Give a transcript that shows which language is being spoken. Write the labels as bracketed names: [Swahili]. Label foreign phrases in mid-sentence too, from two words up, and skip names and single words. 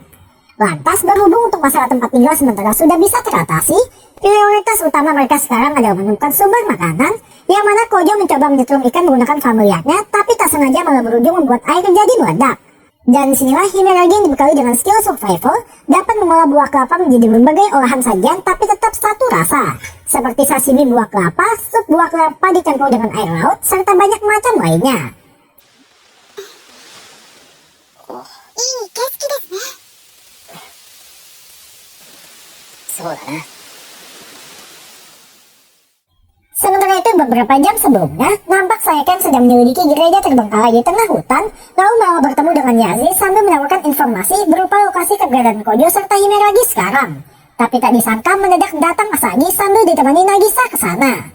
[Indonesian] Lantas berhubung untuk masalah tempat tinggal sementara sudah bisa teratasi, prioritas utama mereka sekarang adalah menemukan sumber makanan, yang mana Kojo mencoba menyetrum ikan menggunakan familiarnya, tapi tak sengaja malah berujung membuat air jadi meledak. Dan disinilah Himeragi yang dibekali dengan skill survival dapat mengolah buah kelapa menjadi berbagai olahan sajian tapi tetap satu rasa, seperti sashimi buah kelapa, sup buah kelapa dicampur dengan air laut, serta banyak macam lainnya. [Japanese] いい景色ですね。そうだな。 [Indonesian] Sementara itu beberapa jam sebelumnya, nampak Sayakan sedang menyelidiki gereja terbengkalai di tengah hutan, lalu malah bertemu dengan Yazi sambil menawarkan informasi berupa lokasi keberadaan Kojo serta Himeragi sekarang. Tapi tak disangka mendadak datang Asagi sambil ditemani Nagisa ke sana.